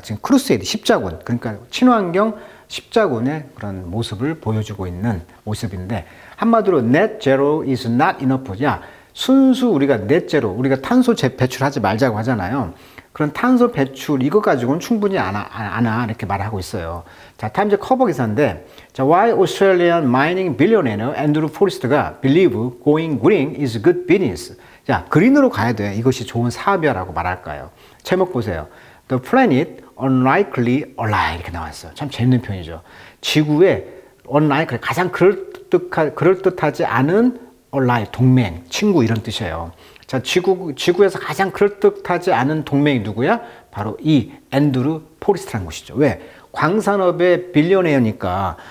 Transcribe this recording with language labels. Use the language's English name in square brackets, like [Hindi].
[Korean] 지금 크루세이드 십자군, 그러니까 친환경 십자군의 그런 모습을 보여주고 있는 모습인데, 한마디로 [English] net zero is not enough. [Korean] 야, 순수 우리가 net zero, 우리가 탄소 배출하지 말자고 하잖아요. 그런 탄소 배출 이거 가지고는 충분히 안 와 이렇게 말하고 있어요. 자, 타임즈 커버 기사인데, 자, [English] why Australian mining billionaire Andrew Forrest가 believe going green is good business. [Korean] 자, 그린으로 가야 돼. 이것이 좋은 사업이야라고 말할까요? 제목 보세요. [English] The planet unlikely ally [Korean] 이렇게 나왔어요. 참 재밌는 표현이죠. 지구의 unlikely 가장 그럴듯하지 않은 ally 동맹, 친구 이런 뜻이에요. 자, 지구에서 가장 그럴듯하지 않은 동맹이 누구야? 바로 이 앤드루 포리스트라는 곳이죠. 왜? 광산업의 빌리어네어니까.